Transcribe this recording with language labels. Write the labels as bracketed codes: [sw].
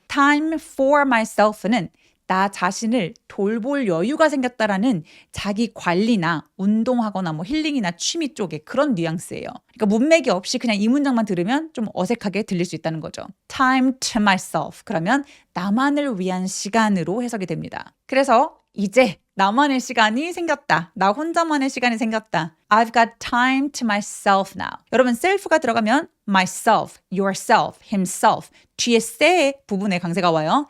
[en] time for myself [ko] 는 나 자신을 돌볼 여유가 생겼다라는 자기 관리나 운동하거나 뭐 힐링이나 취미 쪽에 그런 뉘앙스예요. 그러니까 문맥이 없이 그냥 이 문장만 들으면 좀 어색하게 들릴 수 있다는 거죠. [en] time to myself. [ko] 그러면 나만을 위한 시간으로 해석이 됩니다. 그래서 이제 나만의 시간이 생겼다. 나 혼자만의 시간이 생겼다. [en] I've got time to myself now. [ko] 여러분 self가 들어가면 myself, yourself, himself 뒤에 say 부분에 강세가 와요.